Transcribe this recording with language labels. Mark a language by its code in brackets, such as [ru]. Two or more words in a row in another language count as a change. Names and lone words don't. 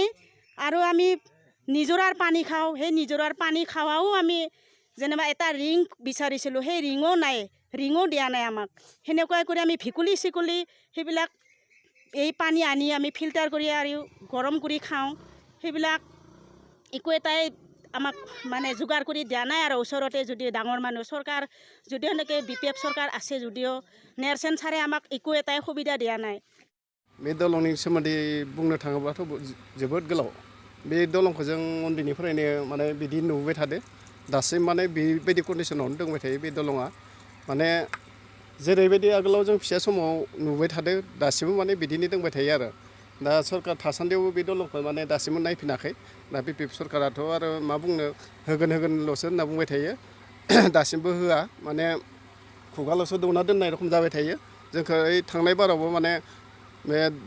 [as] আৰু আমি নিজৰাৰ পানী খাওঁ সেই নিজৰাৰ পানী খাৱাও আমি যেনিবা এটা ৰিং বিচাৰিছিলোঁ সেই ৰিঙো নাই ৰিঙো দিয়া নাই আমাক সেনেকুৱাই কৰি আমি ভিকুলি চিকুলি সেইবিলাক এই পানী আনি আমি ফিল্টাৰ কৰি আৰু গৰম কৰি খাওঁ সেইবিলাক একো এটাই আমাক মানে যোগাৰ কৰি দিয়া নাই আৰু ওচৰতে যদি ডাঙৰ মানুহ চৰকাৰ যদিও এনেকৈ BPF চৰকাৰ আছে যদিও নেৰচেন ছাৰে আমাক একো এটাই সুবিধা দিয়া নাই [brx] बे दलंनि सोमोन्दै बुंनो थाङोब्लाथ' जोबोद गोलाव बे दलंखौ जों उन्दैनिफ्रायनो माने बिदि नुबाय थादो दासिम माने बेबायदि कन्डिशनावनो दंबाय थायो बे दलंआ माने जेरैबायदि आगोलाव जों फिसा समाव नुबाय थादो दासिमबो माने बिदिनो दंबाय थायो आरो दा सरकार थासान्दियावबो बे दलंखौ माने दासिमबो नायफिनाखै दा BPF सरकाराथ' आरो मा बुंनो होगोनल'सो होनना बुंबाय थायो दासिमबो होआ माने खुगाल'सो दौना दोननाय रखम जाबाय थायो जोंखौ ओइ थांनाय बारावबो माने बे